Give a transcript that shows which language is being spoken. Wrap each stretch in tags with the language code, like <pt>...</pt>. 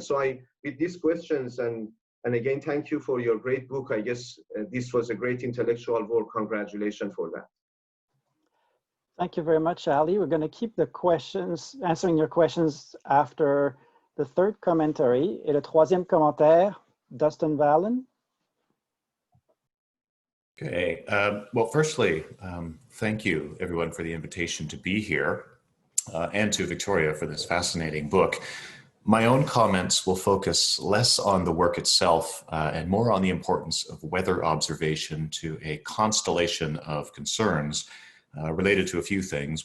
<en>So with these questions, and again, thank you for your great book. I guess this was a great intellectual work. Congratulations for that. Thank you very much, Ali. We're going to keep the questions, answering your questions after the third commentary.</en> <fr>Et le troisième commentaire, Dustin Valen.</fr> <en>Okay, well, firstly, thank you everyone for the invitation to be here and to Victoria for this fascinating book. My own comments will focus less on the work itself and more on the importance of weather observation to a constellation of concerns related to a few things.</en>